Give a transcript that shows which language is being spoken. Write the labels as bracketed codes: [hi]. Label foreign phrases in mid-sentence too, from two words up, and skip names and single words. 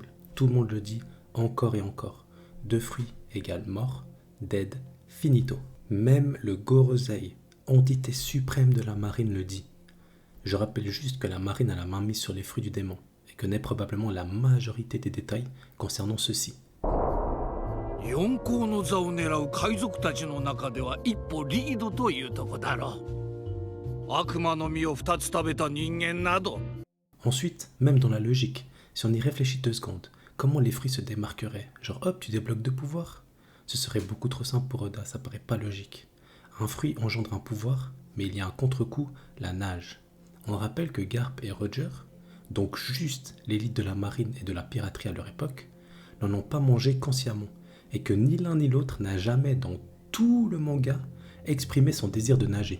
[fr] Tout le monde le dit, encore et encore. 2 fruits égale mort, dead, finito. Même le Gorosei, entité suprême de la marine, le dit. Je rappelle juste que la marine a la main mise sur les fruits du démon, et connaît probablement la majorité des détails concernant ceux-ci. [ja] 四皇の座を狙う海賊たちの中では一歩リードというとこだろう。悪魔の実を2つ食べた人間など。 [fr] Ensuite, même dans la logique, si on y réfléchit 2 secondes, comment les fruits se démarqueraient? Genre hop, tu débloques 2 pouvoirs? Ce serait beaucoup trop simple pour Oda, ça paraît pas logique. Un fruit engendre un pouvoir, mais il y a un contre-coup, la nage. On rappelle que Garp et Roger, donc juste l'élite de la marine et de la piraterie à leur époque, n'en ont pas mangé consciemment, et que ni l'un ni l'autre n'a jamais dans tout le manga exprimé son désir de nager.